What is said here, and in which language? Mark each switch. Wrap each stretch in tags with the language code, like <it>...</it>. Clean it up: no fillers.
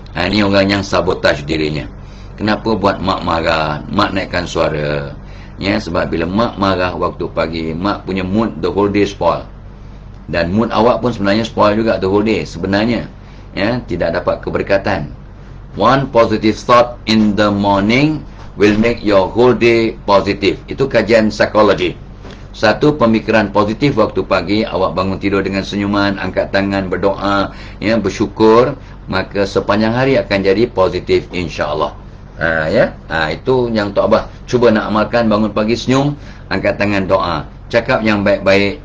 <ms>Ni orang yang sabotaj dirinya. Kenapa buat mak marah, mak naikkan suara ya? Sebab bila mak marah waktu pagi, mak punya mood</ms> <en>the whole day spoil.</en> <ms>Dan mood awak pun sebenarnya spoil juga</ms> <en>the whole day</en> <ms>sebenarnya ya. Tidak dapat keberkatan.</ms> <en>One positive thought in the morning will make your whole day positive.</en> <ms>Itu kajian psikologi. Satu pemikiran positif waktu pagi, awak bangun tidur dengan senyuman, angkat tangan, berdoa ya, bersyukur, maka sepanjang hari akan jadi positif insya-Allah. Itu yang Tok Abah cuba nak amalkan. Bangun pagi senyum, angkat tangan, doa, cakap yang baik-baik.</ms>